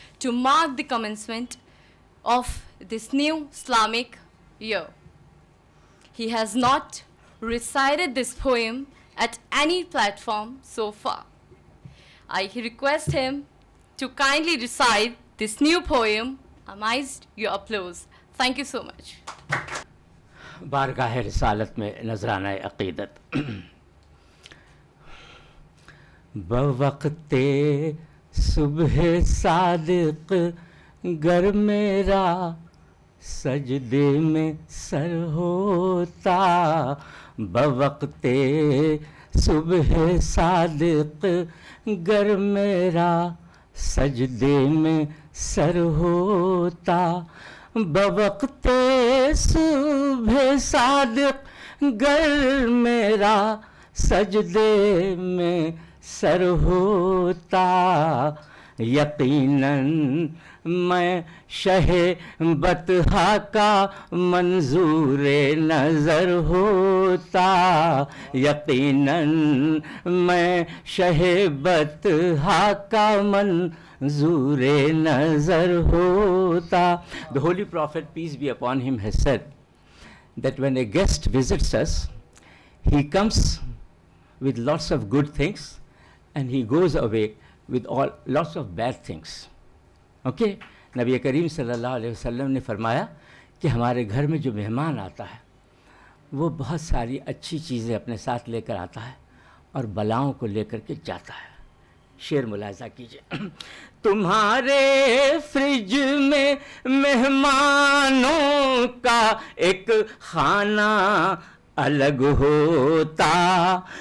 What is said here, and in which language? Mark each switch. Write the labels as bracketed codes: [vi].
[en] to mark the commencement of this new Islamic year. He has not recited this poem at any platform so far. I request him to kindly recite this new poem amidst your applause. Thank you so much. [ur] بارگاہ رسالت میں نذرانہ عقیدت. بوقت صبح صادق گر میرا سجدے میں سر ہوتا. بوقت صبح صادق گر میرا سجدے میں سر ہوتا. بوقت صبح صادق گر میرا سجدے میں سر ہوتا. یقیناً میں شہ بطحا کا منظور نظر ہوتا. یقیناً میں شہ بطحا کا منظور نظر ہوتا. [en] The Holy Prophet, peace be upon him, has said that when a guest visits us, he comes with lots of good things and he goes away with lots of bad things. Okay? [ur] نبی کریم صلی اللہ علیہ وسلم نے فرمایا کہ ہمارے گھر میں جو مہمان آتا ہے وہ بہت ساری اچھی چیزیں اپنے ساتھ لے کر آتا ہے اور بلاؤں کو لے کر کے جاتا ہے. شعر ملاحظہ کیجیے. تمہارے فریج میں مہمانوں کا ایک خانہ الگ ہوتا.